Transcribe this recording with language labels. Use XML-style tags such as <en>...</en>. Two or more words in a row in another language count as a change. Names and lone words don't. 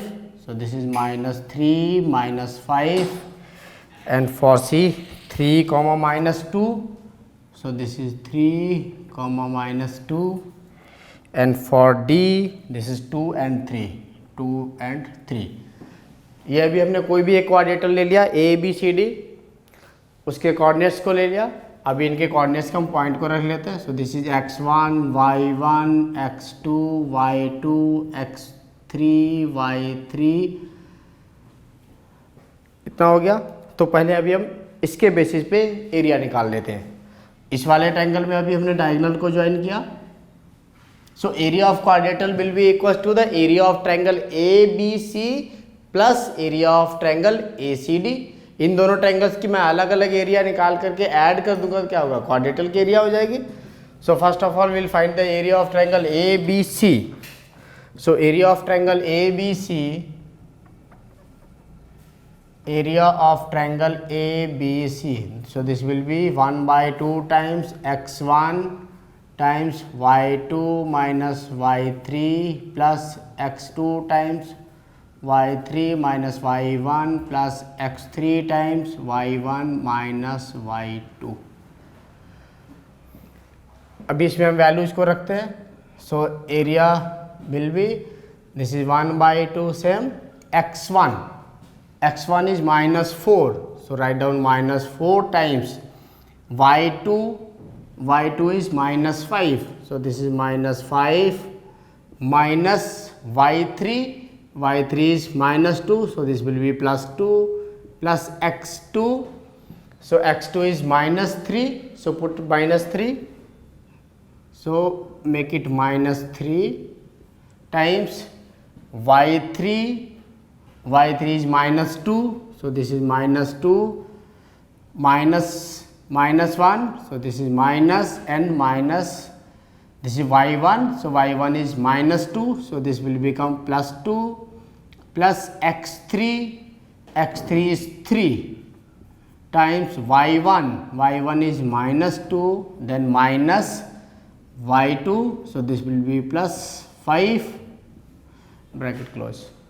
<en>So this is -3, -5, and for C 3, -2. So this is 3, -2, and for D this is 2 and 3, 2 and 3.</en> <hi>ये अभी हमने कोई भी एक क्वाड्रेटर ले लिया A B C D, उसके कोऑर्डिनेट्स को ले लिया. अभी इनके कोऑर्डिनेट्स का हम पॉइंट को रख लेते हैं.</hi> <en>So this is x1 y1 x2 y2 x3 y3.</en> <hi>इतना हो गया. तो पहले अभी हम इसके बेसिस पे एरिया निकाल लेते हैं. इस वाले ट्रायंगल में अभी हमने डायगोनल को ज्वाइन किया.</hi> <en>So area of quadrilateral will be equal to the area of triangle A B C plus area of triangle A C D.</en> <hi>इन दोनों ट्रायंगल्स की मैं अलग अलग एरिया निकाल करके ऐड कर दूंगा, क्या होगा, क्वाड्रेटर की एरिया हो जाएगी.</hi> <en>So first of all will find the area of triangle A B C. So area of triangle A B C, area of triangle ABC. So this will be 1 by 2 times x1 times y2 minus y3 plus x2 times y3 minus y1 plus x3 times y1 minus y2.</en> <hi>अभी इसमें हम वैल्यूज को रखते हैं.</hi> <en>So area will be, this is 1 by 2 same x1. x1 is -4, so write down -4 times y2. y2 is -5, so this is -5 minus y3. y3 is -2, so this will be +2 plus x2. So x2 is -3, so put -3, so make it -3 times y3. y3 is -2, so this is -2 minus -1, so this is minus and minus, this is y1, so y1 is -2, so this will become +2 plus x3. x3 is 3 times y1. y1 is -2, then minus y2, so this will be +5, bracket close.</en>